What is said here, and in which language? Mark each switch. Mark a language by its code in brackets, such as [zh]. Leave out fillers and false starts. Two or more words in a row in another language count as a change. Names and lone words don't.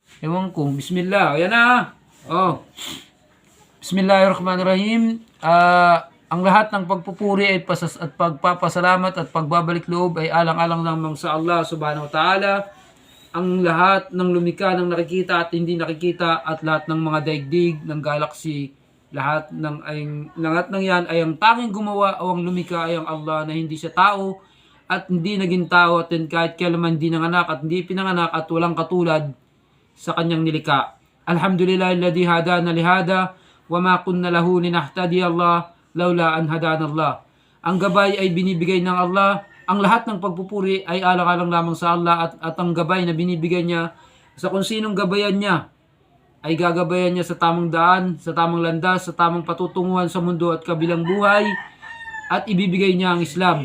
[tl] Ewan ko. Bismillah. Ayan na. Oh. [ar] بسم الله الرحمن الرحيم. [tl] Ang lahat ng pagpupuri at pagpapasalamat at pagbabalik loob ay alang-alang lamang sa Allah [ar] سبحانه وتعالى. [tl] Ang lahat ng lumikha ng nakikita at hindi nakikita at lahat ng mga daigdig ng galaxy, lahat ng yan ay ang tanging gumawa o ang lumikha ay ang Allah na hindi siya tao at hindi naging tao at kahit kailanman hindi nanganak at hindi pinanganak at walang katulad sa kanyang nilikha. [ar] الحمد لله الذي هدانا لهذا وما كنا له لنهتدي الله لولا أن هدانا الله. [tl] Ang gabay ay binibigay ng Allah. Ang lahat ng pagpupuri ay alang-alang lamang sa Allah at ang gabay na binibigay niya sa kung sinong gabayan niya ay gagabayan niya sa tamang daan, sa tamang landas, sa tamang patutunguhan sa mundo at kabilang buhay at ibibigay niya ang Islam.